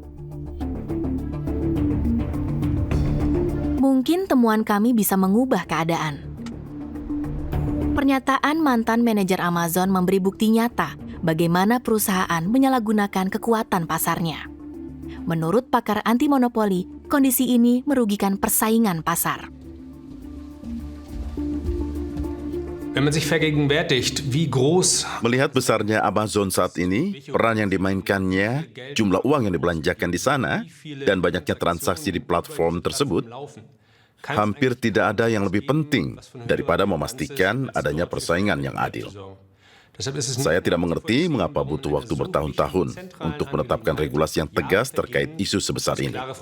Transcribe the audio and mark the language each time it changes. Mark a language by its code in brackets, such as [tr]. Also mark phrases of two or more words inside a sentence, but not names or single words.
[id] Mungkin temuan kami bisa mengubah keadaan. Pernyataan mantan manajer Amazon memberi bukti nyata bagaimana perusahaan menyalahgunakan kekuatan pasarnya. Menurut pakar anti-monopoli, kondisi ini merugikan persaingan pasar. [de] Wenn man sich vergegenwärtigt, wie groß [id] Melihat besarnya Amazon saat ini, peran yang dimainkannya, jumlah uang yang dibelanjakan di sana, dan banyaknya transaksi di platform tersebut, hampir tidak ada yang lebih penting daripada memastikan adanya persaingan yang adil. Saya tidak mengerti mengapa butuh waktu bertahun-tahun untuk menetapkan regulasi yang tegas terkait isu sebesar ini.